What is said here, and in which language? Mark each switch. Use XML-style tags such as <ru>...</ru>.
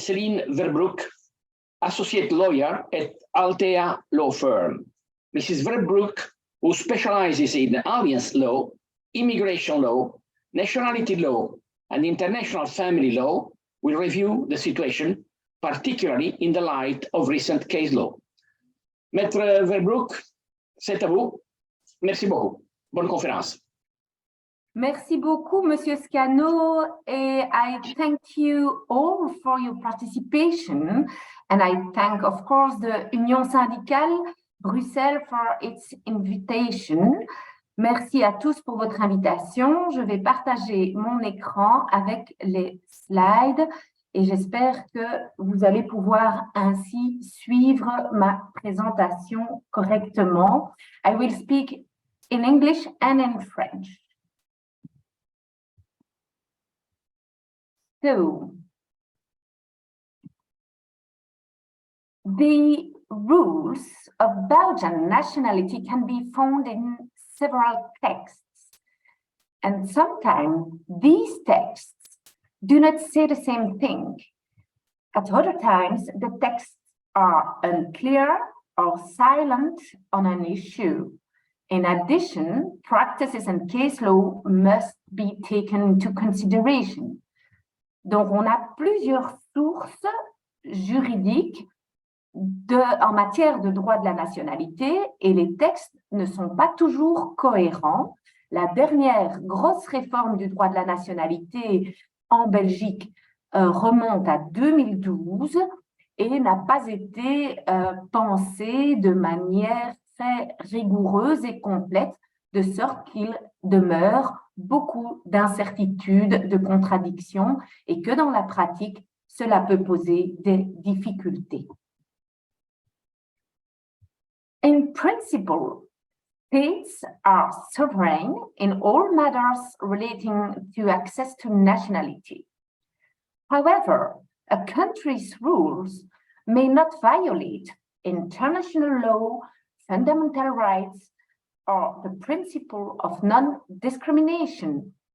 <en>Céline Verbroek, associate lawyer at Altea Law Firm. Mrs. Verbroek, who specializes in alliance law, immigration law, nationality law, and international family law, will review the situation, particularly in the light of recent case law.</en> <fr>Maître Verbroek, c'est à vous. Merci beaucoup. Bonne conférence. Merci beaucoup,</fr> <en>Monsieur Scano, and I thank you all for your participation. And I thank, of course, the Union Syndicale Bruxelles for its invitation.</en> <fr>Merci à tous pour votre invitation. Je vais partager mon écran avec les slides et j'espère que vous allez pouvoir ainsi suivre ma présentation correctement.</fr> <en>I will speak in English and in French. So, the rules of Belgian nationality can be found in several texts, and sometimes these texts do not say the same thing. At other times, the texts are unclear or silent on an issue. In addition, practices and case law must be taken into consideration.</en> <fr>Donc, on a plusieurs sources juridiques en matière de droit de la nationalité et les textes ne sont pas toujours cohérents. La dernière grosse réforme du droit de la nationalité en Belgique remonte à 2012 et n'a pas été pensée de manière très rigoureuse et complète, de sorte qu'il demeure beaucoup d'incertitudes, de contradictions et que dans la pratique, cela peut poser des difficultés.</fr> <en>In principle, states are sovereign in all matters relating to access to nationality. However, a country's rules may not violate international law, fundamental rights, or the principle of non-discrimination.</en>